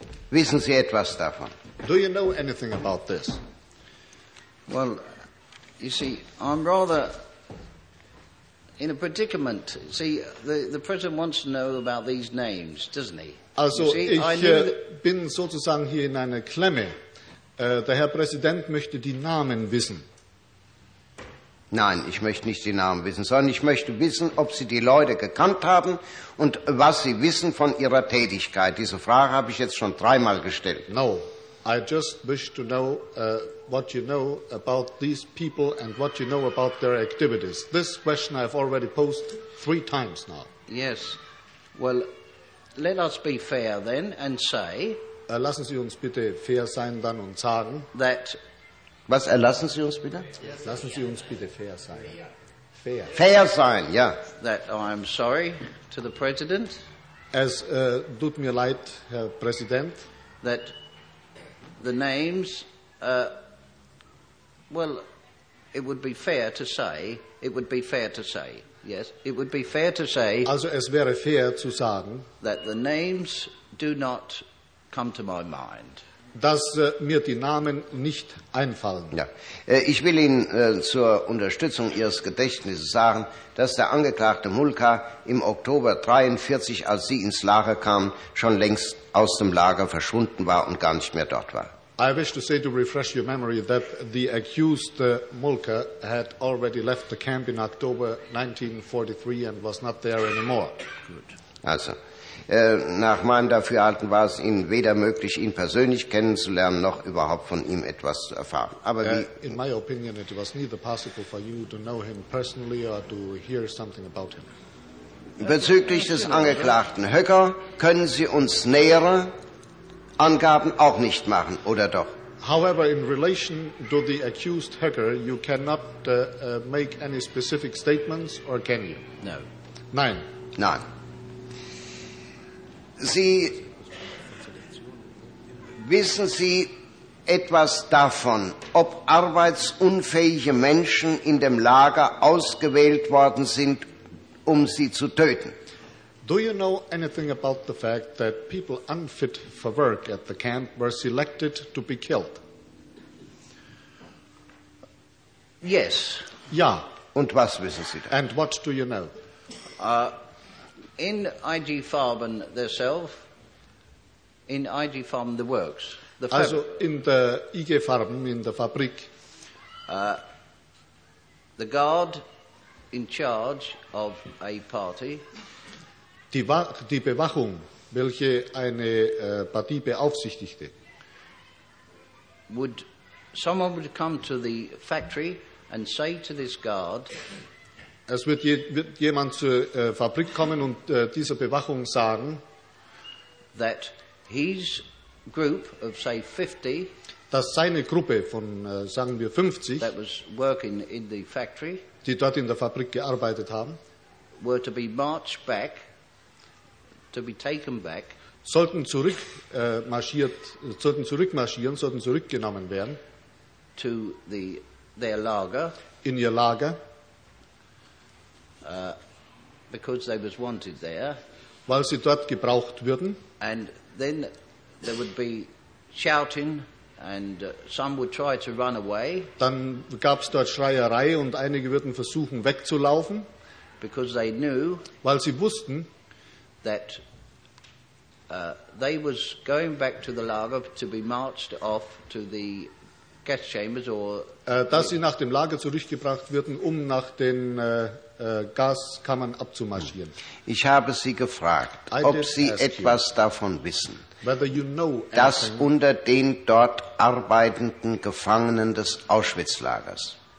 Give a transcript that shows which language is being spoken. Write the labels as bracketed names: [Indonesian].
[German] Wissen Sie etwas davon? [English] Do you know anything about this? Well, you see, I'm rather in a predicament. See, the president wants to know about these names, doesn't he? [German] Also, ich bin sozusagen hier in einer Klemme. Der Herr Präsident möchte die Namen wissen. Nein, ich möchte nicht die Namen wissen, sondern ich möchte wissen, ob Sie die Leute gekannt haben und was Sie wissen von Ihrer Tätigkeit. Diese Frage habe ich jetzt schon dreimal gestellt. [English] No, I just wish to know what you know about these people and what you know about their activities. This question I've already posed 3 times now. Yes, well, let us be fair then and say... [German] Lassen Sie uns bitte fair sein dann und sagen... [English] That [German] Was erlassen Sie uns bitte? Lassen Sie uns bitte fair sein. Fair. Fair sein, ja. [English] That I'm sorry to the president. [German] Es tut mir leid, Herr Präsident. [English] That the names, well, it would be fair to say, it would be fair to say, yes, it would be fair to say. [German] Also es wäre fair zu sagen. [English] That the names do not come to my mind. [German] Dass mir die Namen nicht einfallen. Ja. Ich will Ihnen zur Unterstützung Ihres Gedächtnisses sagen, dass der Angeklagte Mulka im Oktober 1943, als Sie ins Lager kamen, schon längst aus dem Lager verschwunden war und gar nicht mehr dort war. [English] I wish to say to refresh your memory that the accused Mulka had already left the camp in October 1943 and was not there anymore. Good. Also. [German] Nach meinem Dafürhalten war es Ihnen weder möglich, ihn persönlich kennenzulernen, noch überhaupt von ihm etwas zu erfahren. Aber [English] in my opinion, it was neither possible for you to know him personally or to hear something about him. [German] Bezüglich des Angeklagten Höcker können Sie uns nähere Angaben auch nicht machen, oder doch? [English] However, in relation to the accused Höcker, you cannot make any specific statements, or can you? No. [German] Nein. Nein. Sie, wissen Sie etwas davon, ob arbeitsunfähige Menschen in dem Lager ausgewählt worden sind, um sie zu töten? [English] Do you know anything about the fact that people unfit for work at the camp were selected to be killed? Yes. [German] Ja. Und was wissen Sie da? [English] And what do you know? In IG Farben themselves, in IG Farben the works. Also in the IG Farben, in the Fabrik. The guard in charge of a party. [German] Die Bewachung, welche eine Partie beaufsichtigte. [English] Would someone would come to the factory and say to this guard... [German] Es wird jemand zur Fabrik kommen und dieser Bewachung sagen, [English] that his group of, say, 50, [German] dass seine Gruppe von, sagen wir, 50, [English] that was working in the factory, [German] die dort in der Fabrik gearbeitet haben, [English] were to be marched back, to be taken back, [German] sollten zurückgenommen werden [English] to the, their Lager, [German] in ihr Lager, [English] because they was wanted there, [German] weil sie dort gebraucht würden, [English] and then there would be shouting, and some would try to run away. [German] Dann gab es dort Schreierei und einige würden versuchen wegzulaufen, [English] because they knew, [German] weil sie wussten, [English] that they was going back to the lager to be marched off to the guest chambers or [German] dass sie nach dem Lager zurückgebracht würden, um nach den Gaskammern abzumarschieren. Ich habe Sie gefragt, ob Sie etwas davon wissen, [English] you know, [German] dass unter den dort arbeitenden Gefangenen des Auschwitz-Lagers